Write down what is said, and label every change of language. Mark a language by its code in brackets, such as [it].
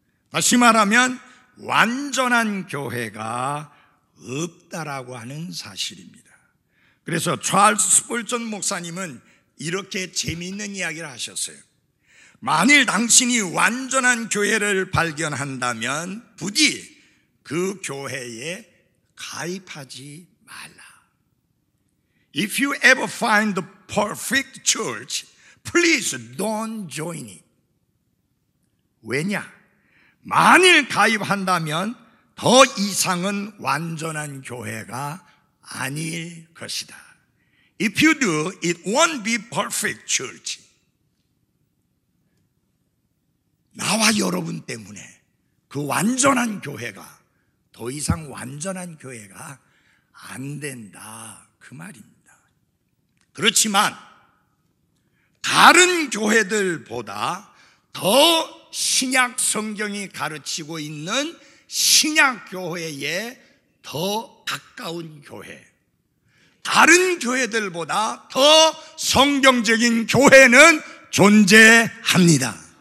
[ko] 다시 말하면 완전한 교회가 없다라고 하는 사실입니다. 그래서 찰스 스펄전 목사님은 이렇게 재미있는 이야기를 하셨어요. 만일 당신이 완전한 교회를 발견한다면 부디 그 교회에 가입하지 말라. [en] If you ever find the perfect church, please don't join it. [ko] 왜냐? 만일 가입한다면 더 이상은 완전한 교회가 아닐 것이다. [en] If you do, it won't be perfect church. [ko] 나와 여러분 때문에 그 완전한 교회가 더 이상 완전한 교회가 안 된다, 그 말입니다. 그렇지만 다른 교회들보다 더 신약 성경이 가르치고 있는 신약 교회에 더 가까운 교회, 다른 교회들보다 더 성경적인 교회는 존재합니다.